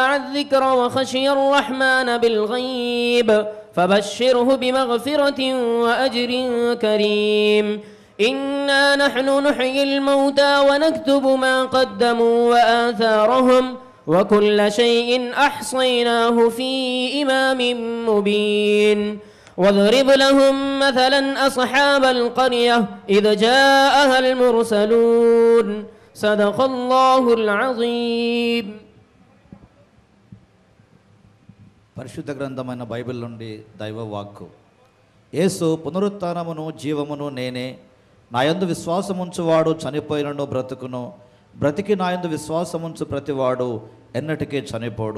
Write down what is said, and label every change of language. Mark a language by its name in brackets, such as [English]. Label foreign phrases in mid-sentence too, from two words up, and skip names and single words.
[Arabic] الذكر وخشي الرحمن بالغيب فبشره بمغفرة وأجر كريم إنا نحن نحيي الموتى ونكتب ما قدموا وآثارهم وكل شيء أحصيناه في إمام مبين वضرب لهم مثلا أصحاب القرية إذ جاءها المرسلون صدق الله العظيم। [Telugu] పరిశుద్ధ గ్రంథమైన బైబిల్ నుండి దైవ వాక్కు. యేసు పునరుత్థానమును జీవమును నేనే, నాయందు విశ్వాసముంచువాడు చనిపోయినను బ్రతుకును, బ్రతికి నాయందు విశ్వాసముంచు ప్రతివాడు ఎన్నటికీ చనిపోడు.